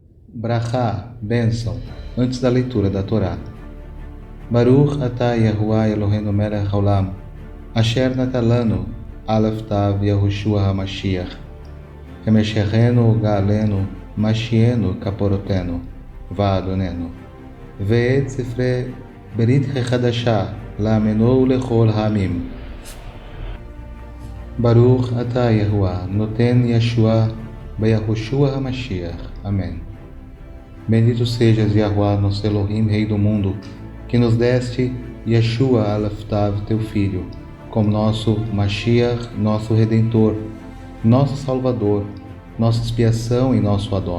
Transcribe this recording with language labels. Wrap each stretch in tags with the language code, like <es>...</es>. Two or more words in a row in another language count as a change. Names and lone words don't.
<pt>Brachá, bênção, antes da leitura da Torá.</pt> <he>ברוך אתה יהוה אלוהינו מלך העולם, אשר נתן לנו אלף תו יהושע המשיח, משיחנו גואלנו, מושיענו כפרתנו, ואדוננו, ואת ספרי ברית חדשה לעמנו לכל העמים. ברוך אתה יהוה נותן ישועה ביהושע המשיח.</he> <pt>Amém. Bendito sejas, Yahuwah, nosso Elohim, Rei do mundo, que nos deste Yeshua Alaftav, teu Filho, como nosso Mashiach, nosso Redentor, nosso Salvador, nossa expiação e nosso Adon.</pt>